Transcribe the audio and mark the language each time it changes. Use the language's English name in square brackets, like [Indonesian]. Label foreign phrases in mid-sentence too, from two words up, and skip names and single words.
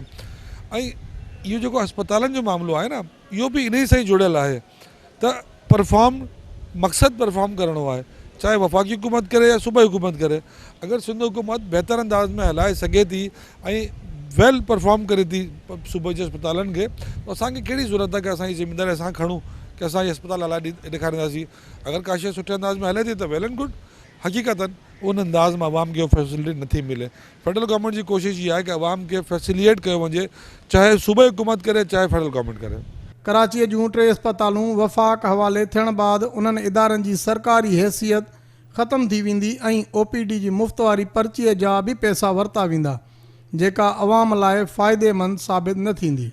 [Sindhi] ऐं इहो जेको अस्पतालनि जो मामिलो आहे न, इहो बि इन ई सां ई जुड़ियल आहे त परफॉर्म, मक़सदु परफॉर्म करिणो आहे, चाहे वफ़ाक़ी हुकूमत करे या सूबाई हुकूमत करे। अगरि सिंध हुकूमत बहितर अंदाज़ में हलाए सघे थी ऐं [English] well perform [Sindhi] करे थी सूबे जे अस्पतालनि खे, त असांखे कहिड़ी ज़रूरत आहे कि असांजी ज़िमेदारी असां खणूं कि असां इहे अस्पताल हलाए ॾेखारींदासीं। अगरि का शइ सुठे अंदाज़ में हले थी त [English] well and good. [Sindhi] हक़ीक़तन उन अंदाज़ में आवाम खे फैसिलिटी नथी मिले। [English] federal government [Sindhi] जी कोशिशि इहा आहे कि आवाम खे फैसिलिएट कयो वञे, चाहे सूबाई हुकूमत करे चाहे [English] federal government [Sindhi] करे। कराचीअ जूं 3 अस्पतालूं वफ़ाक़ हवाले थियण बाद उन्हनि इदारनि जी सरकारी हैसियत ख़तम थी वेंदी ऐं OPD जी मुफ़्त वारी पर्चीअ जा बि पैसा वरिता वेंदा, जेका अवाम लाइ फ़ाइदेमंद साबित न थींदी।